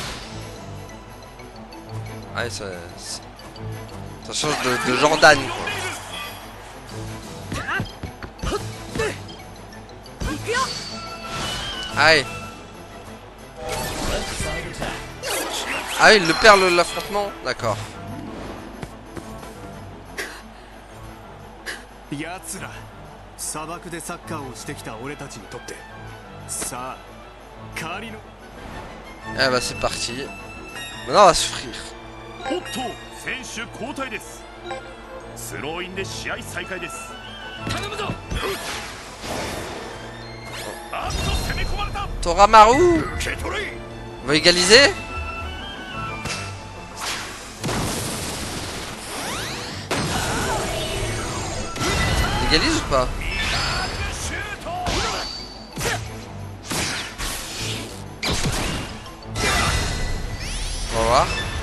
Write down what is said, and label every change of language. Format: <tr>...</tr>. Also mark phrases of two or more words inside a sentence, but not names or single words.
<fr>Ouais, ça change de Jordan, quoi. Allez. Ah, il le perd l'affrontement. D'accord.</fr> <ja>奴ら砂漠でサッカーをしてきた俺たちにとってさあ代わりの</ja> <fr>Eh bah c'est parti. Maintenant on va souffrir.</fr> <ja>おっと選手交代です。スローインで試合再開です。頼むぞ。あっと攻め込まれた。</ja> <fr>Toramaru va égaliser. Il égalise ou pas? On va voir.</fr>